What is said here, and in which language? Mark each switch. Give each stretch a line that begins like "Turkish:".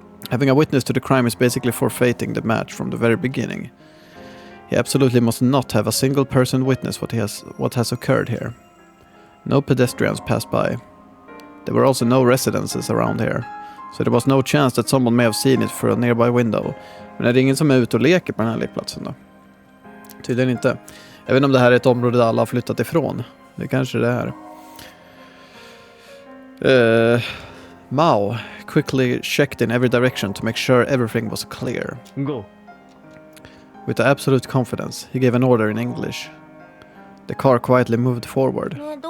English: Having a witness to the crime is basically forfeiting the match from the very beginning. He absolutely must not have a single person witness what has occurred here. No pedestrians passed by. There were also no residences around here, so there was no chance that someone may have seen it through a nearby window.
Swedish: Men är det ingen som är ute och leker på den här lekplatsen då? Tydligen inte. Jag vet inte om det här är ett område där alla har flyttat ifrån. Det kanske det är.
English: Maou quickly checked in every direction to make sure everything was clear. Go. With absolute confidence, he gave an order in English. The car quietly moved forward.